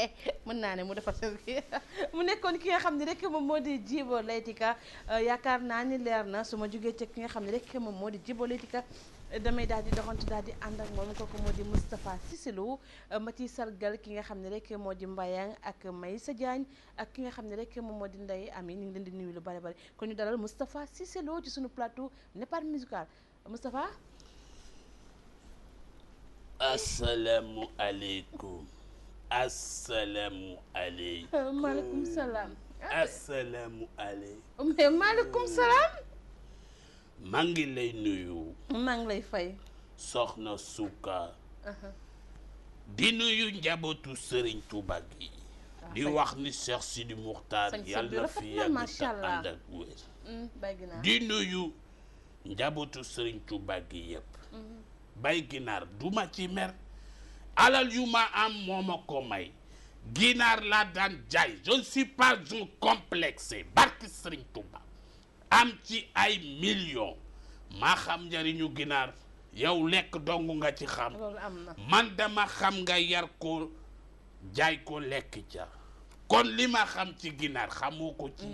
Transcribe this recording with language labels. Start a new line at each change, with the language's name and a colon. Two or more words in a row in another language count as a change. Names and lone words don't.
Wolof: mën naa ne mu defar seen kii mu nekkoon ki nga xam ne rek moom moo di Djibo Leyti Ka yaakaar naa ni leer na su ma jógee ci ki nga xam ne rek moom moo di Djibo Leyti Ka damay daal di doxantu daal di ànd ak moom kooku moo di Moustapha Cissé Lo ma ciy sargal ki nga xam ne rek moo di Mbayang ak Maysa Diagne ak ki nga xam ne rek moom moo di Ndeye Ami ñu ngi leen di nuyu lu bari bari kon ñu dalal Moustapha Cissé Lo ci suñu plateau Nepad musical Moustapha
Arabic: السلام عليكم. السلام عليكم. عليكم السلام السلام عليكم. mais عليكم السلام
Wolof: maa ngi lay nuyu maa ngi lay fay soxna Suka di nuyu njabootu Serigne Touba gi di wax ni Cheikh Sidi Muxtaar Sañ-sañ bi yàlla rafet fi na, yàgg macha te Allah. ànd ak wér bay ginaar di nuyu njabootu Serigne Touba gi yëpp bay ginaar duma ci mer alal yu ma am moo ma ko may ginaar laa daan jaay
French: je ne suis pas un complexé
Wolof: barki Serigne Touba am ci ay millions maa xam njariñu ginaar yow lekk dong nga ci xam loolu am na man dama xam nga yar ko jaay ko lekk ca kon li ma xam ci ginaar xamoo ko ci